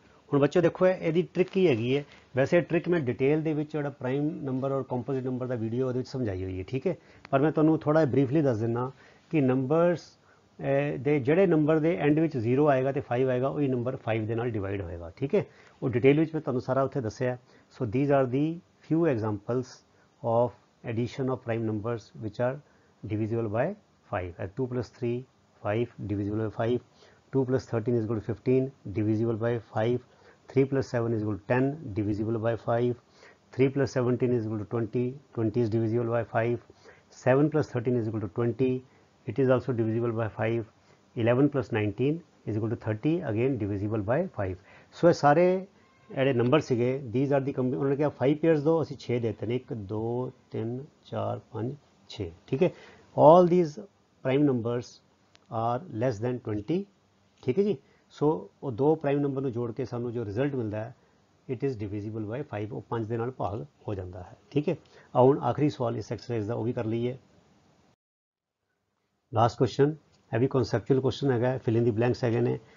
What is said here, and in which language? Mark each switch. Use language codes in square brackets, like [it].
[pa] ਹੁਣ ਬੱਚੋ ਦੇਖੋ ਇਹਦੀ ਟ੍ਰਿਕ ਕੀ ਹੈਗੀ ਹੈ। ਵੈਸੇ ਟ੍ਰਿਕ ਮੈਂ ਡਿਟੇਲ ਦੇ ਵਿੱਚ ਜਿਹੜਾ ਪ੍ਰਾਈਮ ਨੰਬਰ ਔਰ ਕੰਪੋਜ਼ਿਟ ਨੰਬਰ ਦਾ ਵੀਡੀਓ ਉਹਦੇ ਵਿੱਚ ਸਮਝਾਈ ਹੋਈ ਹੈ। ਠੀਕ ਹੈ, ਪਰ ਮੈਂ ਤੁਹਾਨੂੰ ਥੋੜਾ ਬਰੀਫਲੀ ਦੱਸ ਦਿੰਦਾ ਕਿ ਨੰਬਰਸ ਦੇ ਜਿਹੜੇ ਨੰਬਰ ਦੇ ਐਂਡ ਵਿੱਚ 0 ਆਏਗਾ ਤੇ 5 ਆਏਗਾ, ਉਹੀ ਨੰਬਰ 5 ਦੇ ਨਾਲ ਡਿਵਾਈਡ ਹੋਏਗਾ। ਠੀਕ ਹੈ, ਉਹ ਡਿਟੇਲ ਵਿੱਚ ਮੈਂ ਤੁਹਾਨੂੰ ਸਾਰਾ ਉੱਥੇ ਦੱਸਿਆ। [en] So these are the few examples of addition of prime numbers which are divisible by 5. 2 plus 3 5 divisible by 5, 2 plus 13 is equal to 15 divisible by 5, 3 plus 7 is equal to 10 divisible by 5, 3 plus 17 is equal to 20, 20 is divisible by 5, 7 plus 13 is equal to 20, it is also divisible by 5, 11 plus 19 is equal to 30, again divisible by 5. [pa] ਸੋ ਇਹ ਸਾਰੇ ਜਿਹੜੇ number ਸੀਗੇ [en] these are the [pa] ਉਹਨਾਂ ਨੇ ਕਿਹਾ 5 pairs ਦੋ, ਅਸੀਂ 6 ਦੇਤੇ ਨੇ, 1 2 3 4 5 6। ਠੀਕ ਹੈ, [en] all these prime numbers are less than 20। [pa] ਠੀਕ ਹੈ ਜੀ, ਸੋ ਉਹ ਦੋ ਪ੍ਰਾਈਮ ਨੰਬਰ ਨੂੰ ਜੋੜ ਕੇ ਸਾਨੂੰ ਜੋ ਰਿਜ਼ਲਟ ਮਿਲਦਾ ਹੈ [en] it is divisible by 5, [pa] ਉਹ 5 ਦੇ ਨਾਲ ਭਾਗ ਹੋ ਜਾਂਦਾ ਹੈ। ਠੀਕ ਹੈ, ਆਓ ਹੁਣ ਆਖਰੀ ਸਵਾਲ ਇਸ ਐਕਸਰਸਾਈਜ਼ ਦਾ ਉਹ ਵੀ ਕਰ ਲਈਏ। ਲਾਸਟ ਕੁਐਸਚਨ ਇਹ ਵੀ ਕਨਸੈਪਚੁਅਲ ਕੁਐਸਚਨ ਹੈਗਾ, ਫਿਲ ਇਨ ਦੀ ਬਲੈਂਕਸ ਹੈਗੇ ਨੇ।